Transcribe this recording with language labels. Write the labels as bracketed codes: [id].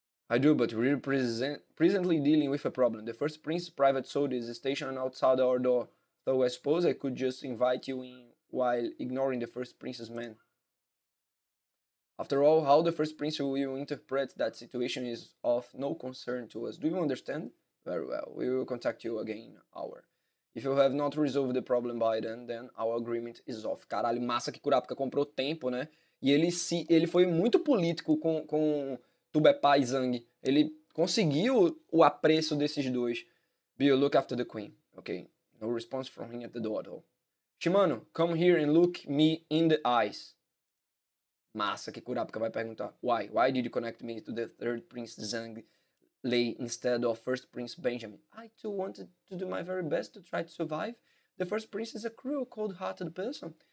[en] I do, but we're presently dealing with a problem. The first prince's private soldier is stationed outside our door, so I suppose I could just invite you in while ignoring the first prince's men. After all, how the first prince will interpret that situation is of no concern to us. Do you understand? Very well. We will contact you again in an hour. If you have not resolved the problem by then our agreement is off. [pt] Caralho, massa que Kurapika comprou tempo, né? E ele foi muito político com Tubepá e Zhang. Ele conseguiu o apreço desses dois. [en] Bill, look after the queen. Okay. No response from him at the door though. Shimano, come here and look me in the eyes. [pt] Massa que Kurapika vai perguntar. [en] Why? Why did you connect me to the third prince Zhang Lei instead of first prince Benjamin? I too wanted to do my very best to try to survive. The first prince is a cruel, cold-hearted person.